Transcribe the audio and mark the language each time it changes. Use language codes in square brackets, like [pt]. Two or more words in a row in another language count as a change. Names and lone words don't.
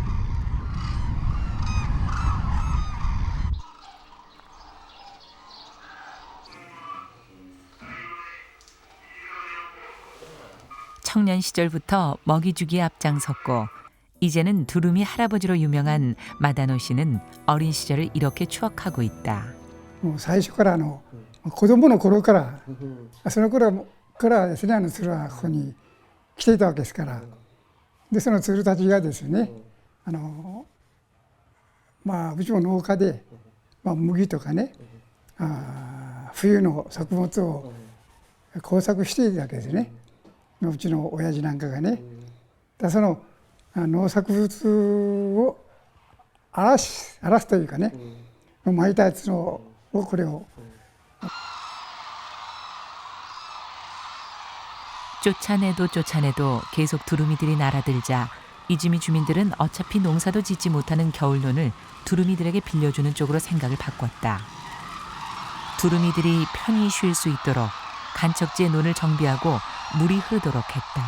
[ko] 청년 시절부터 먹이 주기에 앞장섰고 이제는 두루미 할아버지로 유명한 마다노 씨는 어린 시절을 이렇게 추억하고 있다. [ja] 最初から子供の頃からその頃からですね鶴はここに来ていたわけですからでその鶴たちがですねうちも農家で、麦とかね冬の作物を耕作していたわけですね。うちの親父なんかがね、その農作物を荒らすというかね、巻いたやつのこれを [ko] 쫓아내도 계속 두루미들이 날아들자 이즈미 주민들은 어차피 농사도 짓지 못하는 겨울논을 두루미들에게 빌려주는 쪽으로 생각을 바꿨다. 두루미들이 편히 쉴 수 있도록 간척지에 논을 정비하고 물이 흐르도록 했다.